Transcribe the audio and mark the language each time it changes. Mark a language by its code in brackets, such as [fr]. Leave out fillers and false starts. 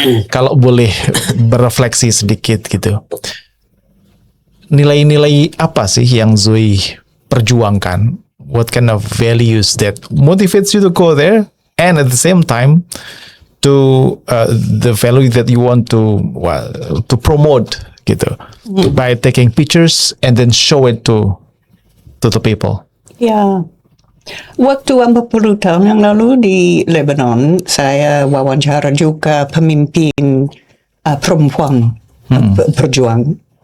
[id] Kalau boleh berefleksi sedikit gitu. Nilai-nilai apa sih yang Zoe perjuangkan? [en] What kind of values that motivates you to go there, and at the same time to the value that you want to promote gitu, by taking pictures and then show it to the people. [id] Ya, waktu 40 tahun yang lalu di Lebanon, saya wawancara juga pemimpin perempuan berjuang.